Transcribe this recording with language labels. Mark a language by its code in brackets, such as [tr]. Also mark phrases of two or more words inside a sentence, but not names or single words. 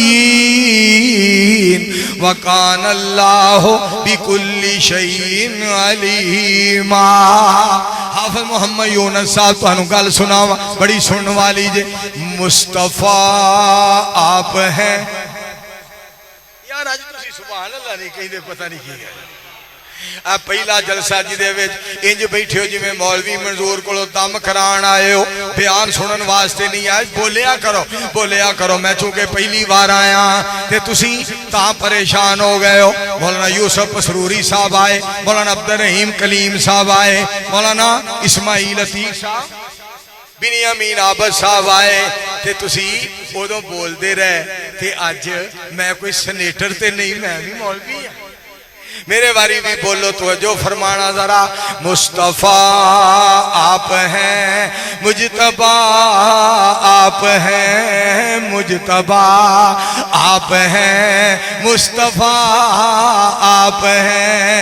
[ar] وکان اللہ بکل شیء علیما [pa] حافظ محمد یونس صاحب تو انہوں گل سناوا بڑی سن والی جے [ur] مصطفیٰ آپ ہیں [pa] یار آج تسی سبحان اللہ نہیں کہیں دے پتہ نہیں کی گیا پہلا جلسہ جی دے ویچ انج بیٹھے ہو جی میں مولوی منظور کلو دم کران آئے ہو بیان سنن واسطے نہیں آئے بولیا کرو میں چونکہ پہلی بار آیا تے تسی تاں پریشان ہو گئے ہو مولانا یوسف پسروری صاحب آئے مولانا عبدالرحیم کلیم صاحب آئے مولانا اسماعیل عتیق صاحب بنیامین عابد صاحب آئے تے تسی ادو بول دے رہے تے آج میں کوئی سنیٹر تے نہیں [ur] میں بھی مولوی ہوں میرے باری بھی بولو توجہ فرمانا ذرا مصطفیٰ آپ ہیں مجتبہ آپ ہیں مجتبہ آپ ہیں مصطفیٰ آپ ہیں